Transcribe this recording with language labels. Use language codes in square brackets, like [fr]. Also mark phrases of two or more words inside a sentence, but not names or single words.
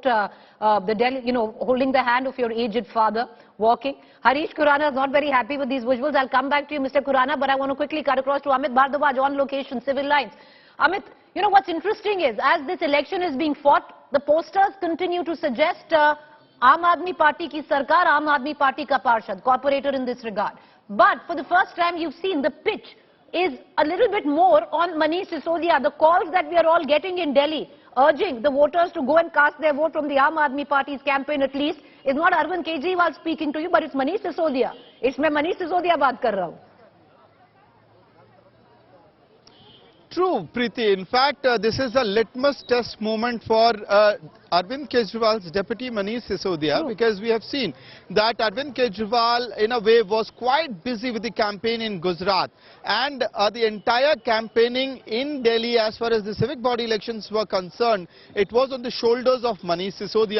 [en] The Delhi, holding the hand of your aged father, walking. Harish Khurana is not very happy with these visuals. I'll come back to you, Mr. Khurana, but I want to quickly cut across to Amit Bhardwaj on location, civil lines. Amit, what's interesting is, as this election is being fought, the posters continue to suggest [hi] Aam Aadmi Party ki sarkar, Aam Aadmi Party ka parshad, [en] corporator in this regard. But for the first time, you've seen the pitch is a little bit more on Manish Sisodia. The calls that we are all getting in Delhi, urging the voters to go and cast their vote from the Aam Aadmi Party's campaign at least, is not Arvind Kejriwal speaking to you, but it's Manish Sisodia. [hi] It's मैं Manish Sisodia बात कर रहा हूँ. [en] True, Preeti. In fact, this is a litmus test moment for Arvind Kejriwal's deputy Manish Sisodia, because we have seen that Arvind Kejriwal in a way was quite busy with the campaign in Gujarat, and the entire campaigning in Delhi as far as the civic body elections were concerned, it was on the shoulders of Manish Sisodia.